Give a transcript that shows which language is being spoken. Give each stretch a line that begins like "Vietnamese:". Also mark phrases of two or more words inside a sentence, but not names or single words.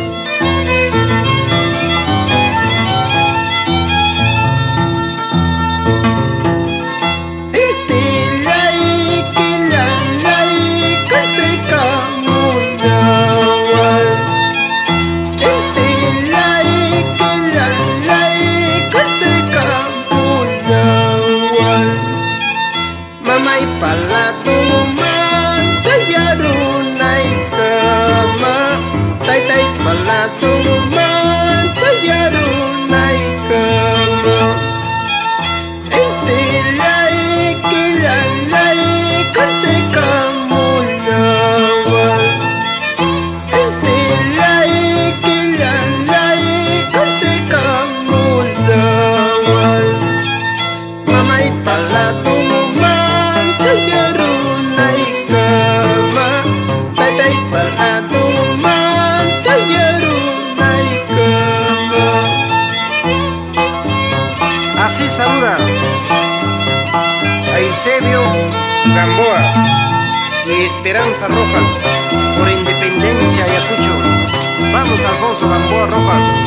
Quechua: Intilay kilalay kanchay kamulawal. Intilay kilalay kanchay kamulawal. Mamay pala tuman chayarunay kama. Taytay pala tuman chayarunay kama. Intilay kilalay kanchay kamulawal. Intilay kilalay kanchay kamulawal. Mamay pala tuman chayarunay kama. Taytay pala tuman chayarunay kama.
Spanish: Así saluda a Eusebio Gamboa y Esperanza Rojas por Independencia Ayacucho. Vamos, Alfonso Gamboa Rojas.